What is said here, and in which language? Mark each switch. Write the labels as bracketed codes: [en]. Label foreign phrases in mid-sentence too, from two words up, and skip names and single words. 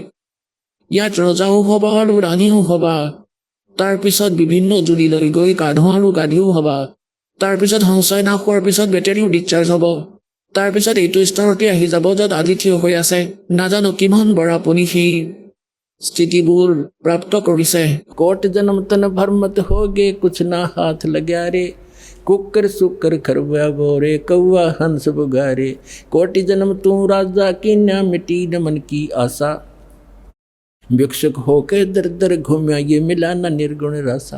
[as] ইয়াত ৰজাও হবা আৰু ৰাণীও হবা। তাৰ পিছত বিভিন্ন জুলিলৈ গৈ গাধ আৰু গাধীও হবা। তাৰ পিছত সংশয় নাশ হোৱাৰ পিছত বেটেৰীও ডিচাৰ্জ হ'ব। তাৰ পিছত এইটো স্তৰতে আহি যাব য'ত আজি থিয় হৈ আছে। নাজানো কিমান বাৰ আপুনি সেই স্থিতিবোৰ প্ৰাপ্ত কৰিছে। [hi] कोट जन्म तन भरमत होगे, कुछ ना हाथ लग्या रे। कुकर सुकर खरवा बोरे, कौआ हंस बुगारे। कोटि जन्म तू राजा की न्या, मिटी न मन की आशा। भिक्षुक होके दर दर घूम्या, ये मिला न निर्गुण रसा।